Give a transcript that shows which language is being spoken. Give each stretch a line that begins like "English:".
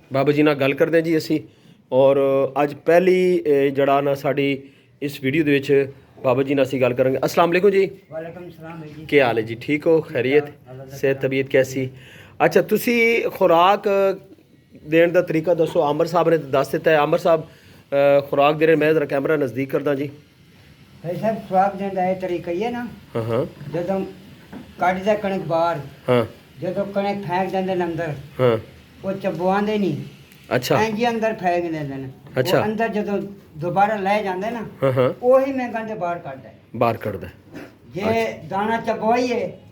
Punjabi: ਬਾਬਾ ਜੀ ਨਾਲ ਗੱਲ ਕਰਦੇ ਜੀ ਅਸੀਂ, ਔਰ ਅੱਜ ਪਹਿਲੀ ਜਿਹੜਾ ਨਾ ਸਾਡੀ ਇਸ ਵੀਡੀਓ ਦੇ ਵਿੱਚ ਬਾਬਾ ਜੀ ਨਾਲ ਅਸੀਂ ਗੱਲ ਕਰਾਂਗੇ।
Urdu: अस्सलाम वालेकुम जी। वालेकुम सलाम जी।
Punjabi: ਕੀ ਹਾਲ ਹੈ ਜੀ? ਠੀਕ ਹੋ? ਖੈਰੀਅਤ? ਸਿਹਤ ਤਬੀਅਤ ਕੈਸੀ? ਅੱਛਾ, ਤੁਸੀਂ ਖੁਰਾਕ ਦੇਣ ਦਾ ਤਰੀਕਾ ਦੱਸੋ। ਅਮਰ ਸਾਹਿਬ ਨੇ ਦੱਸ ਦਿੱਤਾ ਹੈ। ਅਮਰ ਸਾਹਿਬ ਖੁਰਾਕ ਦੇ ਰਹੇ, ਮੈਂ ਜ਼ਰਾ ਕੈਮਰਾ ਨਜ਼ਦੀਕ ਕਰਦਾ ਜੀ।
Urdu: भाई साहब खुराक देने का ये तरीका ही है ना,
Punjabi: ਹਾਂ ਹਾਂ जो ਕੱਢਦਾ ਕਣਕ ਬਾਹਰ, ਹਾਂ ਜਦੋਂ ਕਣਕ ਫੈਂਕ ਦਿੰਦੇ ਨੇ ਅੰਦਰ, ਹਾਂ ਉਹ ਚਬਵਾਉਂਦੇ ਨਹੀਂ, ਅੱਛਾ ਐਂ ਜੀ ਅੰਦਰ ਫੈਂਕ ਦਿੰਦੇ ਨੇ ਅੱਛਾ। ਉਹ ਅੰਦਰ ਜਦੋਂ ਦੁਬਾਰਾ ਲੈ ਜਾਂਦੇ ਨਾ ਹਾਂ ਹਾਂ ਉਹੀ ਮੇਂਗਣ ਦੇ ਬਾਹਰ ਕੱਢਦਾ ਹੈ। ਬਾਹਰ ਕੱਢਦਾ ਜੇ ਦਾਣਾ ਚਬਵਾਈਏ